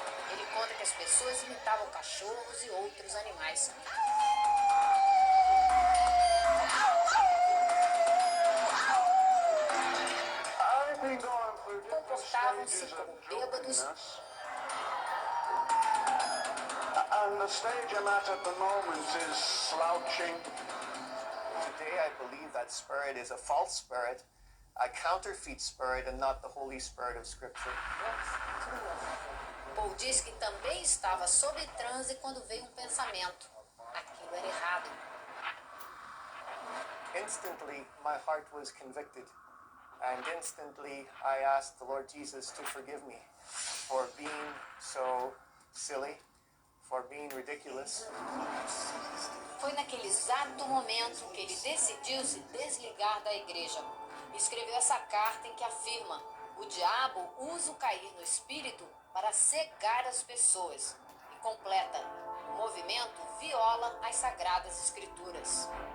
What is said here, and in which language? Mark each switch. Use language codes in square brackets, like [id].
[pt] Ele conta que as pessoas imitavam cachorros e outros animais. Comportavam-se como bêbados. [en] And the stage I'm at the moment is slouching. Today I believe that spirit is a false spirit, a counterfeit spirit, and not the Holy Spirit of Scripture. [pt] Paul diz que também estava sob transe quando veio um pensamento. Aquilo era errado. [en] Instantly, my heart was convicted. And instantly, I asked the Lord Jesus to forgive me for being so silly, for being ridiculous. [pt] Foi naquele exato momento que ele decidiu se desligar da igreja. Escreveu essa carta em que afirma: o diabo usa o cair no espírito para cegar as pessoas. E completa: o movimento viola as sagradas escrituras.